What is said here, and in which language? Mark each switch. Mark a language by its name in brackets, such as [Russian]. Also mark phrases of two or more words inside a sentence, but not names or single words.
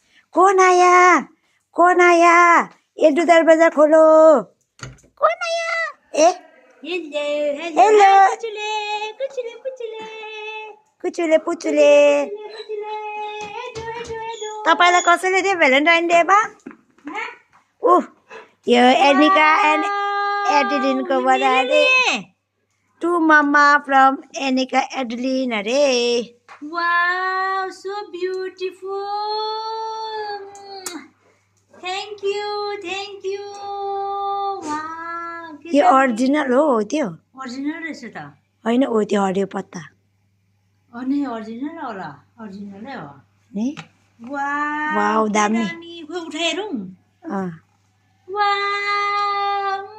[Hindi] कौन आया कौन आया एडू दरवाजा खोलो कौन आया ए हेलो [Nepali] कुचुले पुचुले तपाईलाई कसैले दियो भ्यालेन्टाइन डेमा यो [English] Anika and Adeline's birthday to mamma from Anika Adeline [Hindi] अरे [English] Wow, so beautiful. Thank you. Wow. [Nepali] यो ओरिजिनल हो त्यो Original रहेछ त होइन हो त्यो हरियो पत्ता अनि original होला original नै हो नि [English] Wow. [Nepali] वाउ दामी खै उठाइ हेरौँ अँ [English] Wow.